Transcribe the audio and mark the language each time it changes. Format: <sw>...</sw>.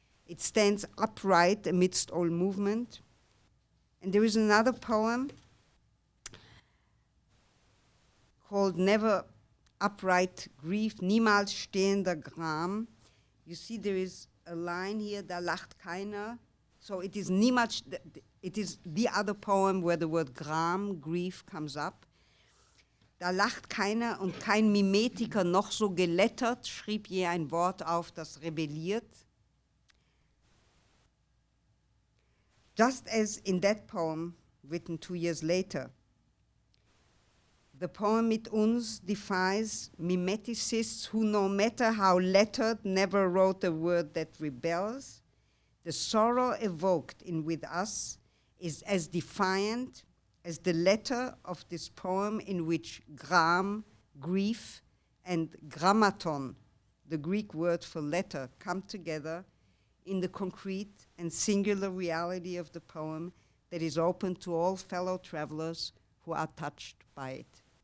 <en>It stands upright amidst all movement. And there is another poem called Never Upright Grief,</en> <de>Niemals stehender Gram.</de> <en>You see there is a line here,</en> <de>da lacht keiner.</de> <en>So it is niemals, it is the other poem where the word Gram, grief, comes up.</en> <de>Da lacht keiner und kein Mimetiker noch so gelettert, schrieb je ein Wort auf, das rebelliert.</de> <en>Just as in that poem, written 2 years later, the poem Mit uns defies mimeticists who, no matter how lettered, never wrote a word that rebels. The sorrow evoked in With Us is as defiant as the letter of this poem in which gram, grief, and grammaton, the Greek word for letter, come together in the concrete and singular reality of the poem that is open to all fellow travelers who are touched by it.</en>